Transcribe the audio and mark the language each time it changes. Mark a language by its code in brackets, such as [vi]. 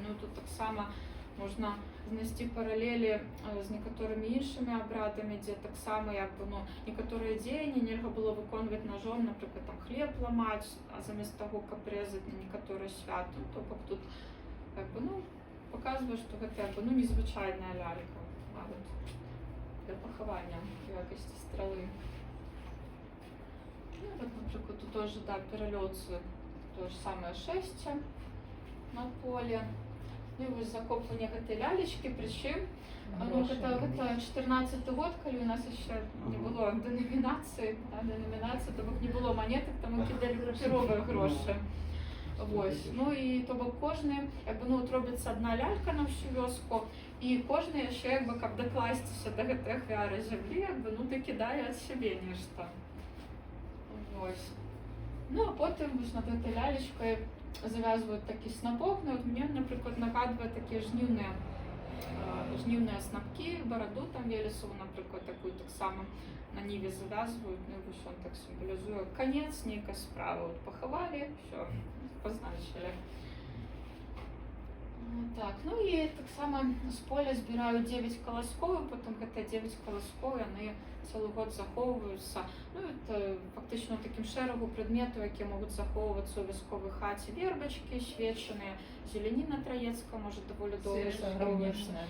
[be] Ну тут таксама можна знайсці паралелі з некаторымі іншымі абрадамі, дзе таксама як бы, ну, некаторыя дзеянні нельга было выконваць ножом, напрыклад, там хлеб ламаць, а замест таго, каб рэзаць на некаторыя святы, то бок тут як бы, ну, показвае, што гэта як бы, ну, незвычайная лялька нават для пахавання в якасці стрэлы. Ну, вот, напрыклад, тут тоже, да, пералёцы, то же самое шэсце на поле. Ну і вось закопванне гэтай лялечкі, прычым, ну, гэта 14-й год, калі у нас яшчэ не было деномінацыі, то бок не было манетак, таму кідалі папяровыя грошы. Вось. Ну і то бок кожны, як бы, ну, от робіцца адна лялька на всю вёску, і кожны яшчэ, як бы, каб дакласціся да гэтай ахвяры зямлі, як бы, ну, дакідае ад сябе нешта. Вось. Ну, а потым вось над гэтай лялечкай завязваюць такі снапок, ну, от мне, напрыклад, нагадвае такія жніўныя [uk] жнівні снапки, бороду там Велесову, наприклад, таку так само на ниві зав'язують, ну і ось він так символізує конець ніякої справи. От поховали, все, позначили. Так, ну і так само з поля збирають 9 колосков, і потім ці 9 колосков, вони цілий год заховуються. Ну, це фактично таким шерегу предметів, які можуть заховуватися у військовій хаті. Вербочки, свечені, зеленіна троєцька, може доволі довго заховуватися,